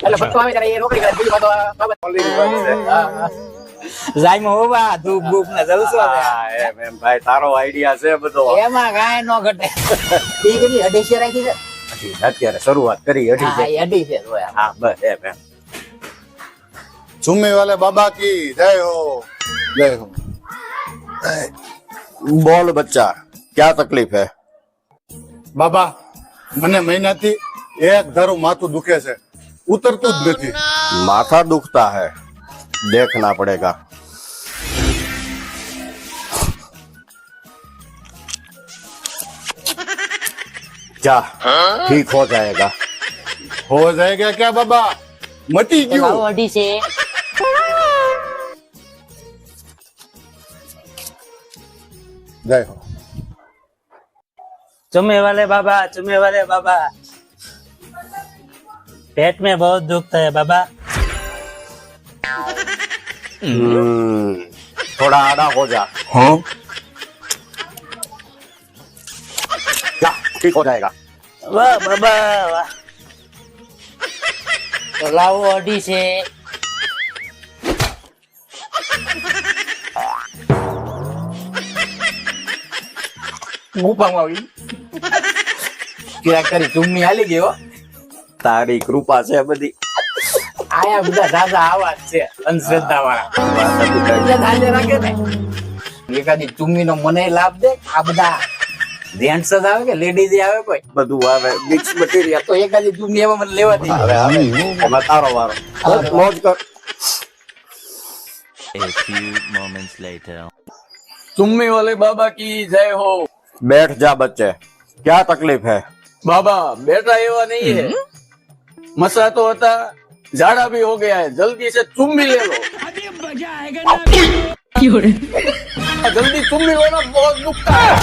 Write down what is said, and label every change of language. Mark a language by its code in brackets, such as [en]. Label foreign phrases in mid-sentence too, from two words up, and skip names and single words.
[gu] એટલે બધું આવે ત્યારે એ નોકરી કરે બીજું બધું બાબા. જાયમાં હોવા ધૂપ બૂપ ને જલસો છે. એમ ભાઈ તારો આઈડિયા છે બધો. એમાં કાંઈ નો ઘટે. એ કેટલી અઢીસો રાખી છે? અત્યારે શરૂઆત કરી અઢી હા, એ અઢી છે. જોયા. હા બસ એમ. [hi] चुम्मी वाले बाबा की जय हो जय हो। बोल बच्चा क्या तकलीफ है? [gu] બાબા મને મહિનાથી એક ધારું માથું દુખે છે, ઉતરતું જ નથી। [hi] माथा दुखता है देखना पड़ेगा। क्या ठीक हो जाएगा? हो जाएगा क्या बाबा? मटी क्यों? [gu] અઢી છે. [hi] जय हो। चुम्मे वाले बाबा पेट में बहुत दुखता है बाबा। थोड़ा आड़ा हो जा। हाँ क्या ठीक हो जाएगा? वाह बाबा वाह। [gu] તો લાવો અઢી છે. ગુફામાં આવી. ચિરાગ તારી ચુમ્મી હાલી ગયો. તારી કૃપા છે બધી. આયા બધા દાદા આવા જ છે અંધશ્રદ્ધા વાળા. એટલે ધાર્ય રાખે ને. એકાદી ચુમ્મી નો મને લાભ દે. આ બધા જેન્ટ્સ જ આવે કે લેડીઝ આવે કોઈ? બધું આવે મિક્સ મટીરિયલ. તો એકાદી ચુમ્મી એમાં મને લેવાતી. હવે આવે એમાં તારો વારો. બસ મોજ કર. [en] A few moments later. [hi] चुम्मी वाले बाबा की जय हो। बैठ जा बच्चे, क्या तकलीफ है? बाबा बेटा एवा नहीं है, मसला तो होता, झाड़ा भी हो गया है, जल्दी से चुम्मी ले लो। जल्दी चुम्मी लो ना, बहुत दुखता है।